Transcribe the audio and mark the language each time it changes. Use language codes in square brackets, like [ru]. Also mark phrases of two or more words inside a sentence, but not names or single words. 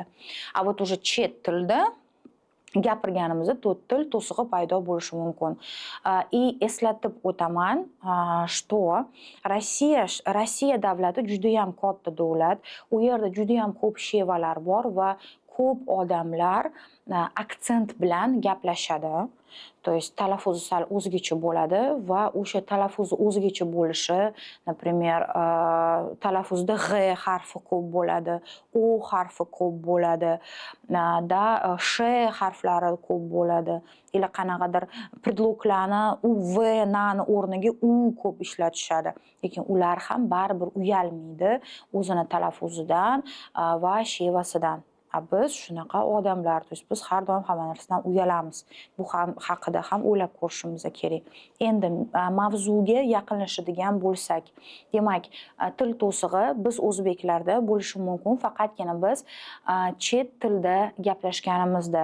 [ru] Вот уже [uz] chet tilda gapirganimizda til to'sig'i paydo bo'lishi mumkin. И eslatib o'taman, что Rossiya davlati juda ham katta davlat. U yerda juda ham ko'p shevalar bor va ko'p odamlar aksent bilan gaplashadi. [ru] То есть [uz] talaffuzi sal o'zgacha bo'ladi va o'sha talaffuzi o'zgacha bo'lishi, например, talaffuzda g'e harfi ko'p bo'ladi, o harfi ko'p bo'ladi, sh harflari ko'p bo'ladi. Ila qanaqadir predloglarni u v nani o'rniga u ko'p ishlatishadi. Lekin ular ham baribir uyalmaydi o'zini talaffuzidan va shevasidan. Biz shunaqa odamlar, [ru] то есть [uz] biz har doim hamma narsadan uyalamiz. Bu ham haqida ham o'ylab ko'rishimiz kerak. Endi mavzuga yaqinlashadigan bo'lsak, demak, til to'sig'i biz o'zbeklarda bo'lishi mumkin, faqatgina biz chet tilda gaplashganimizda.